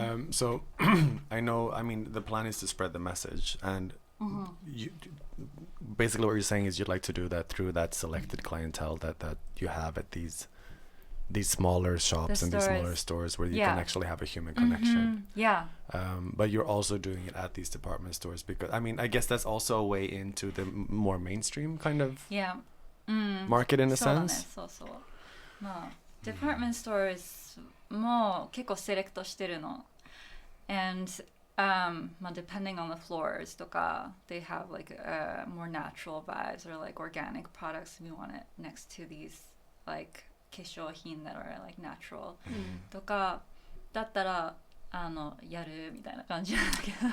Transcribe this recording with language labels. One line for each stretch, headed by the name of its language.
English: So I know, I mean, the plan is to spread the message, and you, basically what you're saying is you'd like to do that through that selected clientele that you have at these smaller shops and these smaller stores where you can actually have a human connection. Yeah. But you're also doing it at these department stores because, I mean, I guess that's also a way into the more mainstream kind of market in a sense.
Japanese: そうそう。まあ、department stores も結構セレクトしてるの。
English: Andまあ depending on the floors とか they have like more natural vibes or like organic products we want it next to these like 化粧品 that are like natural
Japanese: とかだったらやるみたいな感じなんだけど。